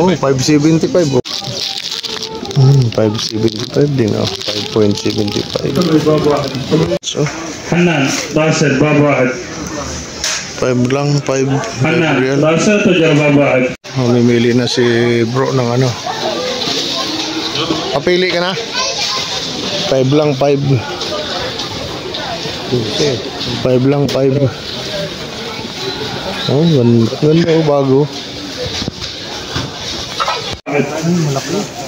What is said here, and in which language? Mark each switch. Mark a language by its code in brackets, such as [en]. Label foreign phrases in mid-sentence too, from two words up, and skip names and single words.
[tl] Oh, 575. 575 din, 5.75. So, [ar] حنان راشد باب واحد [tl] 5 lang, 5 [ar] حنان real. راشد تجربة باب واحد. [tl] Mamimili na si bro ng ano. Papili ka na? 5 lang, 5. 5 lang, 5. Oh, ganda o, bago. Malaki.